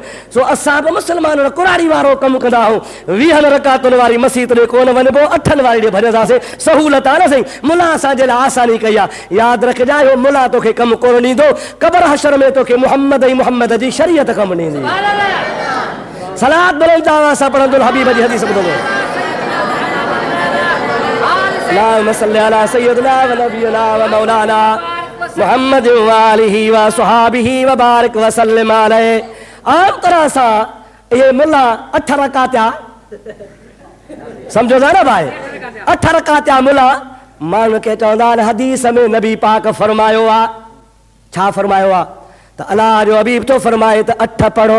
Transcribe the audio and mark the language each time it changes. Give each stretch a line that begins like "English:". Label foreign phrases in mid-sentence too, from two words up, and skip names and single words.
Sindhi: सो असां बि मुस्लमान कुरारी वारो कमु कंदा आहियूं, 20 रकातुनि वारी मस्जिद ॾे कोन वञिबो, 8 वारी ॾे भॼंदासीं, सहूलत आहे न साईं। मुला असांजे लाइ आसानी कई आहे। यादि रखजांइ, हो मुला तोखे कमु कोन ॾींदो, क़बर हशर में तोखे मुहम्मद ऐं मुहम्मद जी शरीयत कमु ॾींदी। सलात बुलंद आवाज़ सां पढ़ंदो हबीब जी हदीस ॿुधो।
Arabic: اللهم صل على سيدنا و نبينا و مولانا محمد و آله و صحبه و بارك و سلم عليه.
Sindhi: आम तरह सां ये मुला 8 रकात समझो था न भाई, 8 रकात मुला माण्हू खे चवंदा आहिनि हदीस में नबी पाक फरमायो आहे। छा फरमायो आहे? त अलाह जो हबीब तो फरमाए त 8 पढ़ो।